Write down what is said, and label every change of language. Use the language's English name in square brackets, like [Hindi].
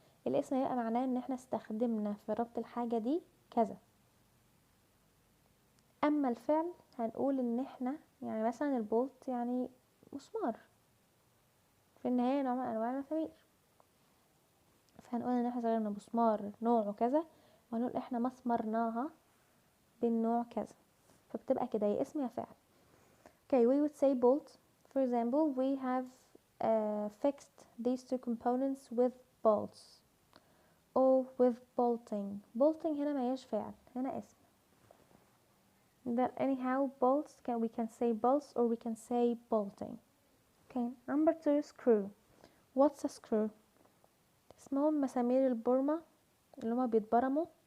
[Arabic] الاسم هيبقى معناه ان احنا استخدمنا في ربط الحاجة دي كذا، اما الفعل هنقول ان احنا يعني مثلا البولت يعني مسمار، في النهاية نوع من انواع المسامير، فهنقول ان احنا استخدمنا مسمار نوعه كذا، وهنقول احنا مسمرناها بالنوع كذا، فبتبقى كده يا اسم يا فعل. [English] Okay, we would say bolt. For example, we have fixed these two components with bolts or with bolting. [Arabic] Bolting هنا ما هيش فعل، هنا اسم. [English] But anyhow, bolts we can say bolts or we can say bolting. Okay, number 2, screw. What's a screw? [Arabic] اسمهم مسامير البرمة اللي هما بيتبرموا.